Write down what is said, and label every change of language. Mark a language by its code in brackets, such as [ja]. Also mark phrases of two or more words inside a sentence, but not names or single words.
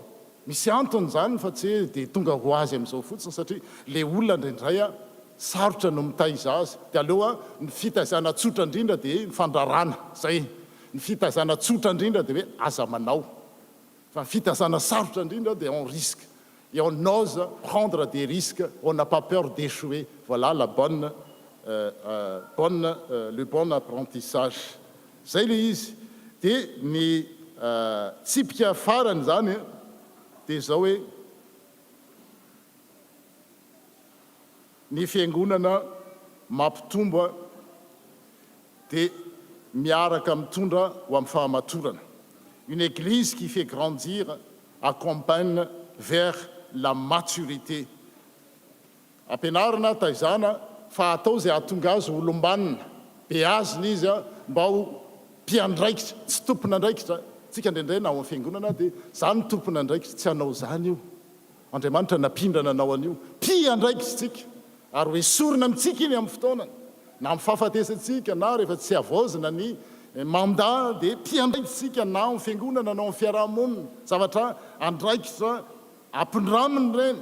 [mg] Misy antony zany fa tsy hoe dia tonga ho azy amin'izao fotsiny satria le olona indraindray sarotra no mitaiza azy. Dia aleoa ny fitaizana tsotra indrindra dia ny fandrarana zay. Ny fitaizana tsotra indrindra dia hoe aza manao. Fa ny fitaizana sarotra indrindra dia [fr] on risque. Et on ose prendre des risques, on n'a pas peur d'échouer. Voilà le bon apprentissage. [mg] Zay le izy. Dia ny tsipika farany zany dia zao hoe ny fiangonana mampitombo dia miaraka mitondra ho amin'ny fahamatorana. [fr] Une église qui fait grandir accompagne vers la maturité. [mg] Ampianarana taizana fa atao zay ahatonga azy olombanina be azony izy mba ho mpiandraikitra tsy tompona andraikitra. Tsika indraindray na ao amin'ny fiangonana dia zany tompona andraikitra tsy hanao zany io. Andriamanitra napindrana anao an'io. Mpiandraikitra tsika ary hoe sorona amintsika iny amin'ny fotoanany na amin'ny fahafatesantsika na rehefa tsy havaozina ny mandat dia mpiandraikitsika na amin'ny fiangonana na amin'ny fiarahamonina zavatra andraikitra ampindraminy ireny.